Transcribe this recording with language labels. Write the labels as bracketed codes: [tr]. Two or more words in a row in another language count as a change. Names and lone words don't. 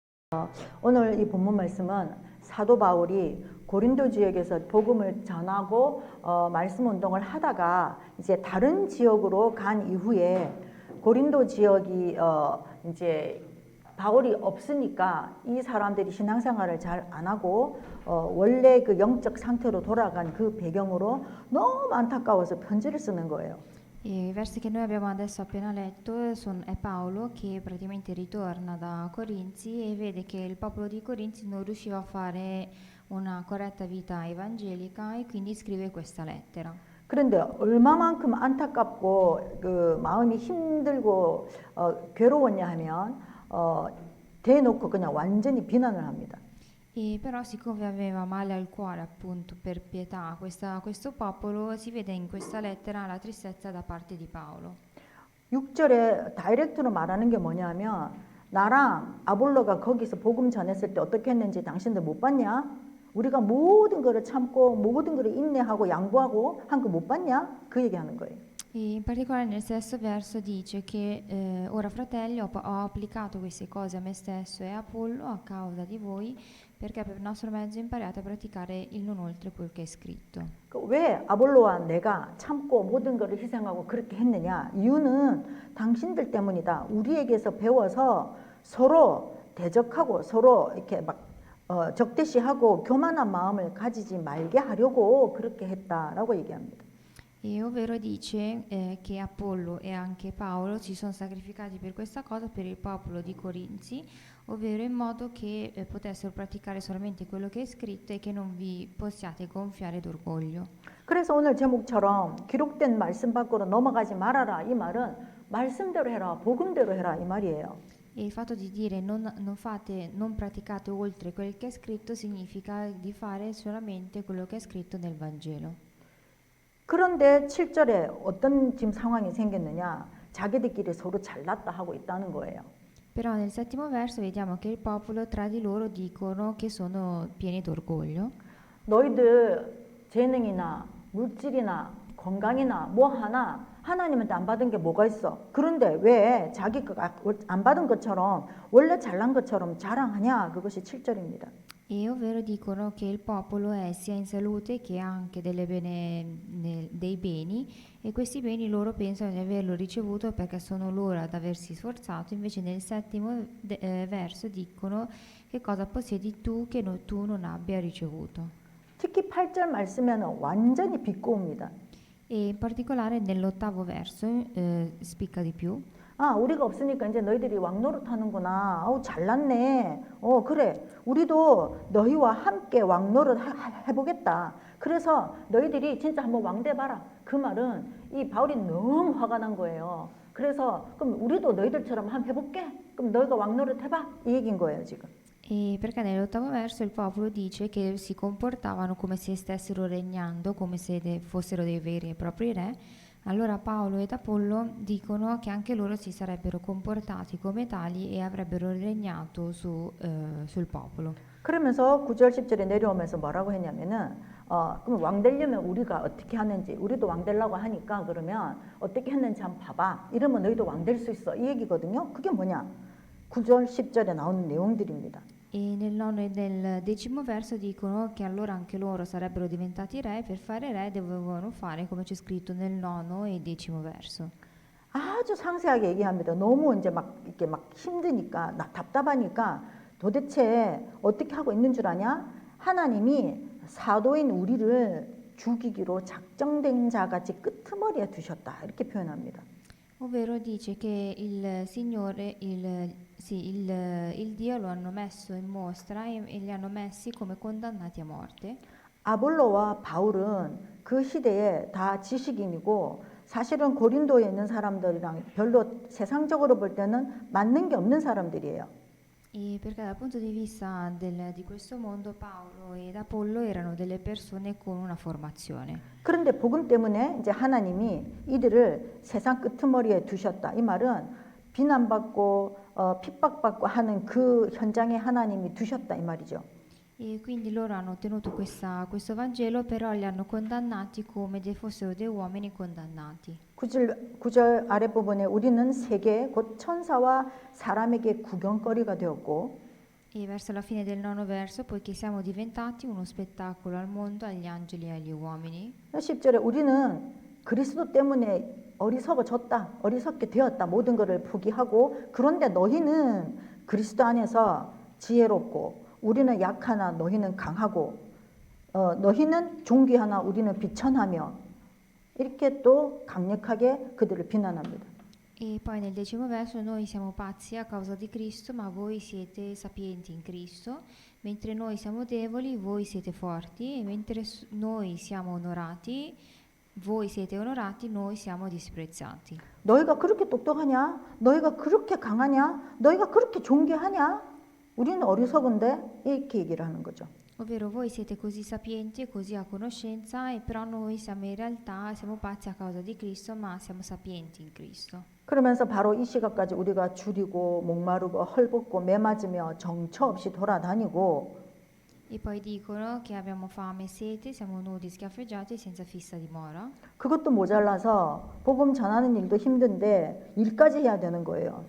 [ko] 오늘 이 본문 말씀은 사도 바울이 고린도 지역에서 복음을 전하고 말씀 운동을 하다가 이제 다른 지역으로 간 이후에 고린도 지역이 이제 바울이 없으니까 이 사람들이 신앙생활을 잘 안 하고 원래 그 영적 상태로 돌아간 그 배경으로 너무 안타까워서 편지를 쓰는 거예요. [it] I versi che noi abbiamo adesso appena letto è Paolo che praticamente ritorna da Corinzi e vede che il popolo di Corinzi non riusciva a fare una corretta vita evangelica e quindi scrive questa lettera. [ko] 그런데 얼마만큼 안타깝고 그 마음이 힘들고 괴로웠냐 하면 대놓고 그냥 완전히 비난을 합니다. [it] E però siccome aveva male al cuore appunto per pietà questo popolo, si vede in questa lettera la tristezza da parte di Paolo. [ko] 6절에 다이렉트로 말하는 게 뭐냐면 나랑 아볼로가 거기서 복음 전했을 때 어떻게 했는지 당신들 못 봤냐? 우리가 모든 거를 참고 모든 거를 인내하고 양보하고 한 거 못 봤냐? 그 얘기하는 거예요. [it] E in particolare nel sesto verso dice che ora fratelli ho applicato queste cose a me stesso e a Apollo a causa di voi perché per il nostro mezzo imparate a praticare il non oltre quel che è scritto. [ko] 왜 아볼로와 내가 참고 모든 것을 희생하고 그렇게 했느냐? 이유는 당신들 때문이다. 우리에게서 배워서 서로 대적하고 서로 이렇게 막 적대시하고 교만한 마음을 가지지 말게 하려고 그렇게 했다라고 얘기합니다. [it] E ovvero dice che Apollo e anche Paolo si sono sacrificati per questa cosa per il popolo di Corinzi, ovvero in modo che potessero praticare solamente quello che è scritto e che non vi possiate gonfiare d'orgoglio. [ko] 그래서 오늘 제목처럼 기록된 말씀 밖으로 넘어가지 말아라 이 말은 말씀대로 해라 복음대로 해라 이 말이에요. [it] E il fatto di dire non praticate oltre quel che è scritto significa di fare solamente quello che è scritto nel Vangelo. [ko] 그런데 7절에 어떤 지금 상황이 생겼느냐? 자기들끼리 서로 잘났다 하고 있다는 거예요. [it] Però nel settimo verso vediamo che il popolo tra di loro dicono che sono pieni d'orgoglio. [ko] 너희들 재능이나 물질이나 건강이나 뭐 하나 하나님한테 안 받은 게 뭐가 있어? 그런데 왜 자기가 안 받은 것처럼 원래 잘난 것처럼 자랑하냐? 그것이 7절입니다. [it] E ovvero dicono che il popolo è sia in salute che anche dei beni e questi beni loro pensano di averlo ricevuto perché sono loro ad aversi sforzato, invece nel settimo verso dicono che cosa possiedi tu che tu non abbia ricevuto. [ko] 특히 8절 말씀에는 완전히 비꼬입니다. [it] E in particolare nell'ottavo verso spicca di più. [ko] 아, 우리가 없으니까 이제 너희들이 왕 노릇하는구나. 아우 잘났네. 그래. 우리도 너희와 함께 왕 노릇 해보겠다. 그래서 너희들이 진짜 한번 왕 돼봐라. 그 말은 이 바울이 너무 화가 난 거예요. 그래서 그럼 우리도 너희들처럼 한번 해볼게. 그럼 너희가 왕 노릇 해봐. 이 얘기인 거예요 지금. [it] E perché nell'ottavo verso il popolo dice che si comportavano come se stessero regnando, come se fossero dei veri e propri re. Allora Paolo ed Apollo dicono che anche loro si sarebbero comportati come tali e avrebbero regnato sul popolo. [ko] 그러면서 9절 10절에 내려오면서 뭐라고 했냐면은 그럼 왕 되려면 우리가 어떻게 하는지 우리도 왕 되려고 하니까 그러면 어떻게 했는지 한번 봐봐. 이러면 너희도 왕 될 수 있어. 이 얘기거든요. 그게 뭐냐? 9절 10절에 나오는 내용들입니다. [it] E nel nono e nel decimo verso dicono che allora anche loro sarebbero diventati re e per fare re dovevano fare come c'è scritto nel nono e decimo verso. [ko] 아주 상세하게 얘기합니다. 너무 이제 막 이렇게 막 힘드니까 답답하니까 도대체 어떻게 하고 있는 줄 아냐? 하나님이 사도인 우리를 죽이기로 작정된 자같이 끄트머리에 두셨다. 이렇게 표현합니다. [it] Ovvero dice che il Signore, il Dio lo hanno messo in mostra e li hanno messi come condannati a morte. [ko] 아볼로와 바울은 그 시대에 다 지식인이고 사실은 고린도에 있는 사람들이랑 별로 세상적으로 볼 때는 맞는 게 없는 사람들이에요. [it] E perché dal punto di vista di questo mondo Paolo ed Apollo erano delle persone con una formazione. [ko] 그런데 복음 때문에 이제 하나님이 이들을 세상 끄트머리에 두셨다. 이 말은 비난받고 핍박받고 하는 그 현장에 하나님이 두셨다 이 말이죠. [it] E quindi loro hanno ottenuto questo Vangelo, però li hanno condannati come se fossero dei uomini condannati. [ko] 9절 아랫부분에 우리는 세계 곧 천사와 사람에게 구경거리가 되었고 [it] E verso la fine del 9° verso, poiché siamo diventati uno spettacolo al mondo, agli angeli e agli uomini. [ko] 10절에 우리는 그리스도 때문에 어리석어졌다, 어리석게 되었다, 모든 것을 포기하고 그런데 너희는 그리스도 안에서 지혜롭고 우리는 약하나 너희는 강하고 너희는 존귀하나 우리는 비천하며 이렇게 또 강력하게 그들을 비난합니다. [it] E poi nel 10° verso, noi siamo pazzi a causa di Cristo, ma voi siete sapienti in Cristo, mentre noi siamo deboli, voi siete forti, e mentre noi siamo onorati, voi siete onorati, noi siamo disprezzati. [ko] 너희가 그렇게 똑똑하냐? 너희가 그렇게 강하냐? 너희가 그렇게 존귀하냐? 우리는 어리석은데 이렇게 얘기를 하는 거죠. [it] Ovvero voi siete così sapienti e così a conoscenza, e però noi siamo in realtà siamo pazzi a causa di Cristo, ma siamo sapienti in Cristo. [ko] 그러면서 바로 이 시각까지 우리가 줄이고 목마르고 헐벗고 매맞으며 정처 없이 돌아다니고 [it] E poi dicono che abbiamo fame e sete, siamo nudi, schiaffeggiati e senza fissa dimora. [ko] 그것도 모자라서 복음 전하는 일도 힘든데 일까지 해야 되는 거예요.